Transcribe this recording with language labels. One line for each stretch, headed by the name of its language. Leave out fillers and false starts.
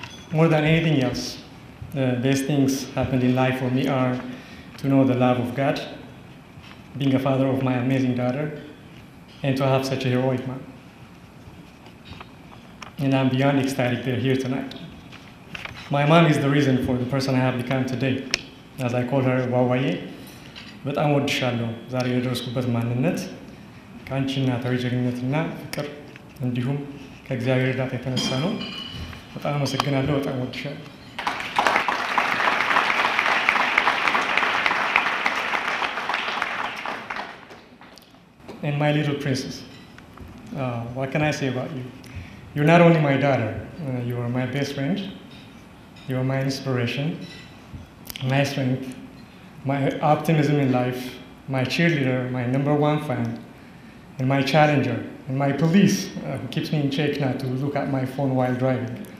English: More than anything else, the best things happened in life for me are to know the love of God, being a father of my amazing daughter, and to have such a heroic man. And I'm beyond ecstatic they're here tonight. My mom is the reason for the person I have become today. As I call her,
Amharic: ዋዋዬ በጣም ወድሻለሁ። ዛሬ የደረስኩበት ማንነት ከአንቺ እናታዊ ጀግንነትና ፍቅር እንዲሁም ከእግዚአብሔር እርዳታ የተነሳ ነው። በጣም አመሰግናለሁ። በጣም ወድሻለሁ።
English: And my little princess, what can I say about you? You're not only my daughter, you are my best friend, you are my inspiration, my strength, my optimism in life, my cheerleader, my #1 fan, and my challenger, and my police who keeps me in check not to look at my phone while driving.